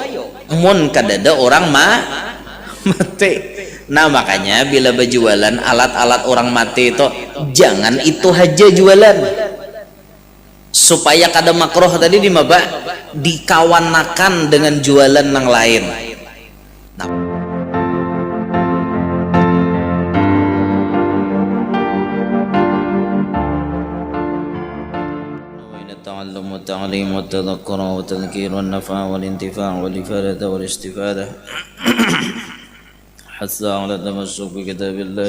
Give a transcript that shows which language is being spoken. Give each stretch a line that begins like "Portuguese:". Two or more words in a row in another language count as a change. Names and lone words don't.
Banjar: Mun kadada orang mati. Nah makanya bila berjualan alat-alat orang mati itu jangan itu aja jualan, supaya kada makruh tadi di maba dikawanakan dengan jualan yang lain. Nah.
Arabic: التعلم والتعليم والتذكر والتذكير والنفع والانتفاع والإفادة والاستفادة حتى على التمسك بكتاب الله